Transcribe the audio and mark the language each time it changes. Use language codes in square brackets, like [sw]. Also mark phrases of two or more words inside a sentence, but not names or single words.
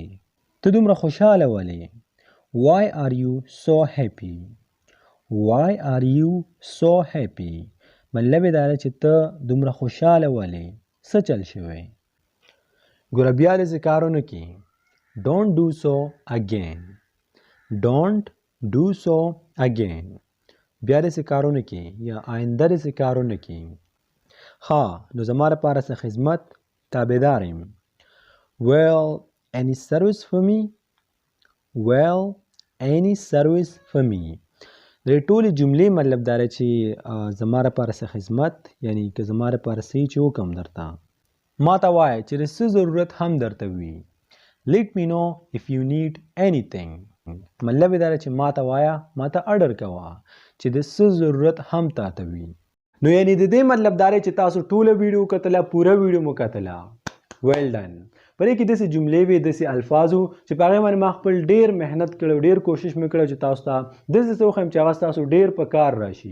[ps] ته دومره خوشحاله ولې؟ [en] Why are you so happy? Why are you so happy? [ps] مطلب یې دا دی چې ته دومره خوشحاله ولې؟ څه چل شوی؟ ګوره بیا داسې کارونه کې [en] Don't do so again. Don't do so again. [ps] بیا داسې کارونه کې یا آینده داسې کارونه کې ها نو زما لپاره څه خدمت تابعدار یم. [en] Well, any service for me? Well, any service for me. [ps] د ټولې جملې مطلب دا دی چې زما لپاره څه خدمت یعنی که زما لپاره څه چې وکړم درته ما ته وایه چې د څه ضرورت هم درته وي. [en] Let me know if you need anything. [ps] مطلب یې دا دی چې ما ته وایه ما ته اډر کوه چې د څه ضرورت هم تاته وي. نو یعنی د دې مطلب دا دی چې تاسو ټوله ویډیو کتله پوره ویډیو مو کتله. [en] well done. [ps] په دې کې داسې جملې وي داسې الفاظ وو چې په هغې باندې ما خپل ډېر محنت کړی ډېر کوشش مې کړی چې تاسو ته داسې څه وښیم چې هغه ستاسو ډېر په کار راشي.